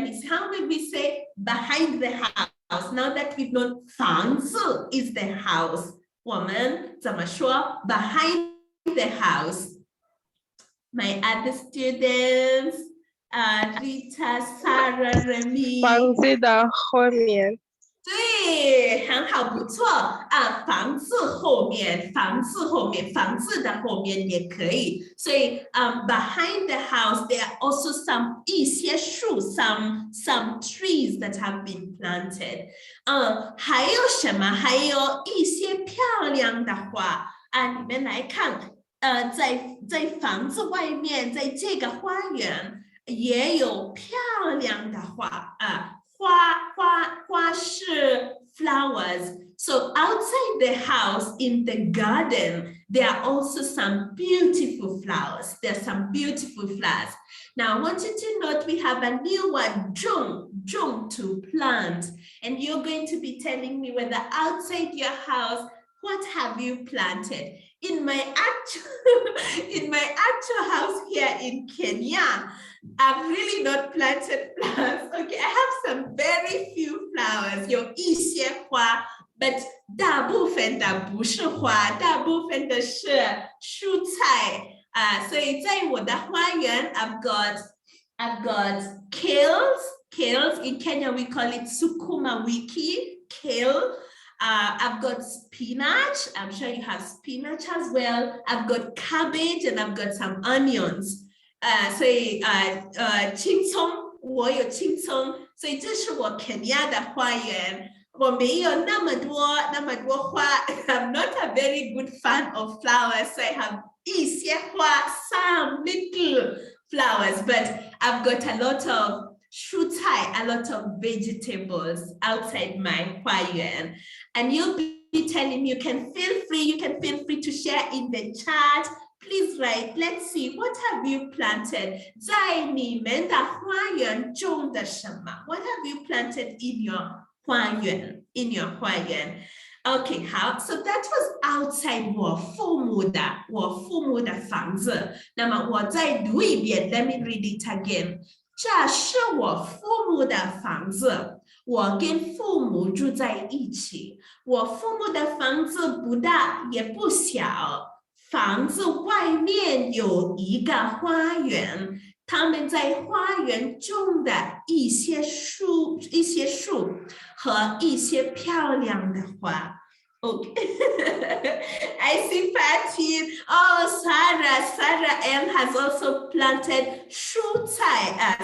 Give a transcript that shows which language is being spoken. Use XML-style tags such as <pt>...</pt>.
<en>Means how would we say behind the house? Now that we've known 房子 is the house,</en> <zh>我们怎么说</zh> <en>behind the house? My other students, Rita, Sarah, Remy.</en> <zh>房子的后面。对，很好，不错啊！房子后面，房子后面，房子的后面也可以。</zh> <en>所以behind the house there are also</en> <zh>一些树</zh> <en>some trees that have been planted。</en> <zh>还有什么？还有一些漂亮的花啊！你们来看，在房子外面，在这个花园也有漂亮的花啊。花是 flowers.</zh> <en>So outside the house in the garden, there are also some beautiful flowers. There are some beautiful flowers. Now I want you to note we have a new one, 种 to plant. And you're going to be telling me whether outside your house, what have you planted? In my actual house here in Kenya, I've really not planted flowers. Okay, I have some very few flowers.</en> <zh>有一些花 but 大部分的不是花，大部分的是蔬菜。所以在我的花园</zh> <en>I've got kales. In Kenya we call it sukuma wiki, kale. I've got spinach. I'm sure you have spinach as well. I've got cabbage and I've got some onions.</en> <zh>所以青葱，我有青葱，所以这是我肯亚的花园。我没有那么多花。</zh> <en>I'm not a very good fan of flowers, so I have</en> <zh>一些花</zh> <en>some little flowers, but I've got a lot of 蔬菜, a lot of vegetables outside my 花园. And you'll be telling me you can feel free to share in the chat. Please write, let's see, what have you planted?</en> <zh>在你们的花园种的什么?</zh> <en>What have you planted in your 花园? In your 花园? Okay, 好 so that was outside</en> <zh>我父母的房子。那么我再读一遍</zh> <en>let me read it again.</en> <zh>这是我父母的房子，我跟父母住在一起。我父母的房子不大也不小，房子外面有一个花园，他们在花园种的一些树和一些漂亮的花。</zh> <en>Okay. I see Fatin. Oh, Sarah M has also planted 蔬菜.</en>